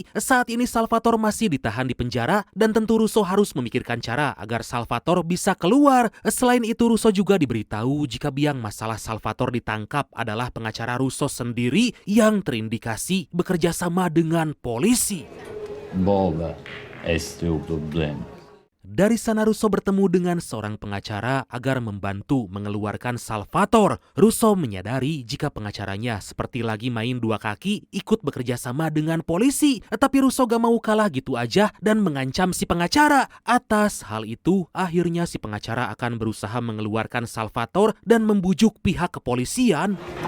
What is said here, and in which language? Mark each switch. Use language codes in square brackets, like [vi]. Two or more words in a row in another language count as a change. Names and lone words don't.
[id] Saat ini Salvatore masih ditahan di penjara dan tentu Russo harus memikirkan cara agar Salvatore bisa keluar. Selain itu Russo juga diberitahu jika biang masalah Salvatore ditangkap adalah pengacara Russo sendiri yang terindikasi bekerja sama dengan polisi. [it] Boba è il tuo problema. [id] Dari sana Russo bertemu dengan seorang pengacara agar membantu mengeluarkan Salvatore. Russo menyadari jika pengacaranya seperti lagi main dua kaki ikut bekerja sama dengan polisi. Tapi Russo gak mau kalah gitu aja dan mengancam si pengacara. Atas hal itu, akhirnya si pengacara akan berusaha mengeluarkan Salvatore dan membujuk pihak kepolisian.